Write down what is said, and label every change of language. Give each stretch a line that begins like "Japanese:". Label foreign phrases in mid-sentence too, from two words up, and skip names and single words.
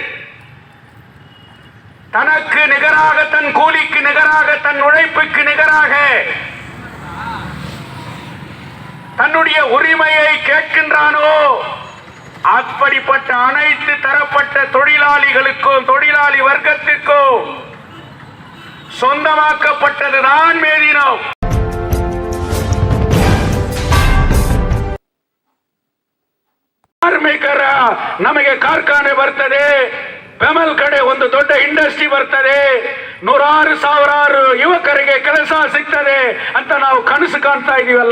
Tamil: தனக்கு நிகராக, தன் கூலிக்கு நிகராக, தன் உழைப்புக்கு நிகராக தன்னுடைய உரிமையை கேட்கின்றானோ அப்படிப்பட்ட அனைத்து தரப்பட்ட தொழிலாளிகளுக்கும், தொழிலாளி வர்க்கத்திற்கும் சொந்தமாக்கப்பட்டதுதான் மே தினம்.
Kannada: ಕಾರ್ಮಿಕರ ನಮಗೆ ಕಾರ್ಖಾನೆ ಬರ್ತದೆ, ಬೆಮಲ್ ಕಡೆ ಒಂದು ದೊಡ್ಡ ಇಂಡಸ್ಟ್ರಿ ಬರ್ತದೆ, ನೂರಾರು ಸಾವಿರಾರು ಯುವಕರಿಗೆ ಕೆಲಸ ಸಿಗ್ತದೆ ಅಂತ ನಾವು ಕನಸು ಕಾಣ್ತಾ ಇದೀವಲ್ಲ.